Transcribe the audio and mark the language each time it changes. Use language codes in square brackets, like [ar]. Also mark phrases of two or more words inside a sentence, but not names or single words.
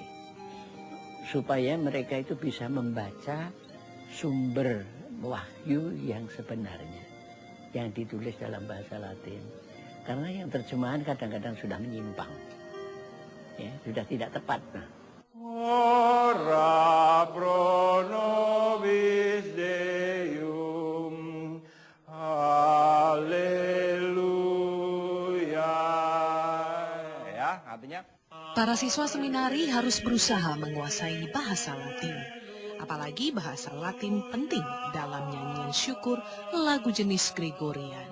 [id] Supaya mereka itu bisa membaca sumber wahyu yang sebenarnya, yang ditulis dalam bahasa Latin. Karena yang terjemahan kadang-kadang sudah menyimpang. Ya, sudah tidak tepat. Nah. [la] Ora pro nobis Deum. [id] Haleluya. Ya, artinya Para siswa seminari harus berusaha menguasai bahasa Latin. Apalagi bahasa Latin penting dalam nyanyian syukur lagu jenis Gregorian.